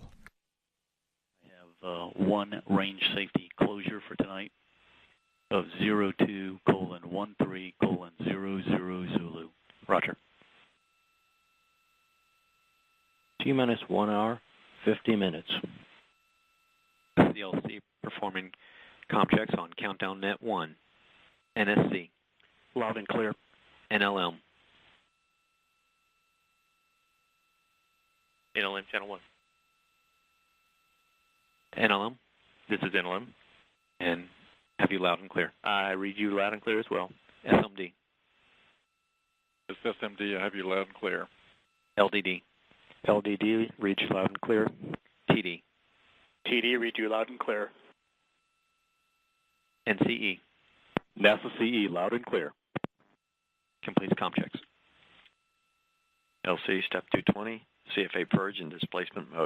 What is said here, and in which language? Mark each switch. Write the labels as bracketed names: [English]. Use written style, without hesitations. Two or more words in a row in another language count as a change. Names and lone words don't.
[English] I have one range safety closure for tonight of 02:13:00 Zulu. Roger. T-minus 1 hour, 50 minutes. CLC performing comm checks on countdown net 1. NSC. Loud and clear. NLM. NLM channel 1. NLM. This is NLM. And have you loud and clear? I read you loud and clear as well. SMD. It's SMD. I have you loud and clear. LDD. LDD reads you loud and clear. TD. TD, read you loud and clear. NCE. NASA CE, loud and clear. Completes comm checks. LC step 220, CFA purge in displacement mode.